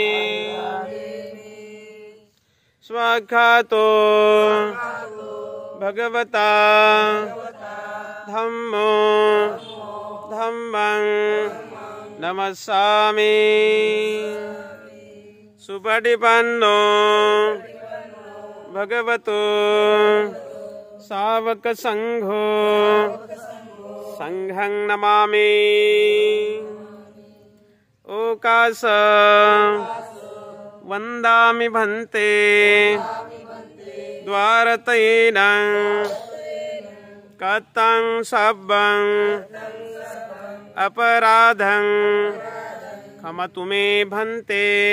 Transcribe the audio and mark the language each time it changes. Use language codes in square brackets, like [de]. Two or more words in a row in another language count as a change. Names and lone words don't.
[pi] स्वाख्यातो भगवता धम्मो धम्मं नमस्सामि। सुपटिपन्नो भगवतो सावक संघो संघं नमामि। ओकास वन्दामि भन्ते द्वारतयेन कतं सब्बं अपराधं क्षमतु मे भन्ते।